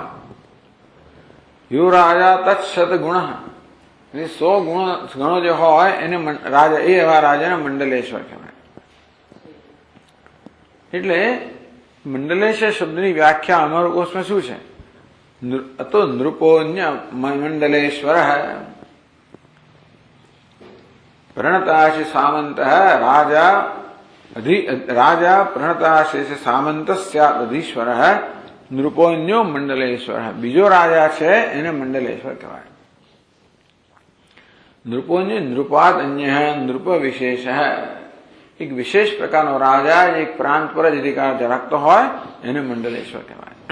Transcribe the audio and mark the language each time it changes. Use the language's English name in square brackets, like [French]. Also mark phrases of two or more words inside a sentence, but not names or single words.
[Gujarati] યુવરાજા તત્સત ગુણ, 100 ગણો જે હોય એને રાજા, એવા રાજાને મંડલેશ્વર કહેવાય. એટલે મંડલેશ્વર શબ્દની વ્યાખ્યા અમરકોશમાં શું છે? [Sanskrit] તો નૃપોન્ય મંડલેશ્વર પ્रणताशि सामंत राजा प्रणताशेष सामंत स्यादधीश्वर નૃપોન્યો મંડલેશ્વર, [Gujarati] બીજો રાજા છે એને મંડલેશ્વર કહેવાય. [Sanskrit] નૃપોન્ય નૃપાદ અન્ય નૃપ વિશેષ, [Gujarati] એક વિશેષ પ્રકારનો રાજા એક પ્રાંત પર જ અધિકાર ધરાવતો હોય એને મંડલેશ્વર કહેવાય.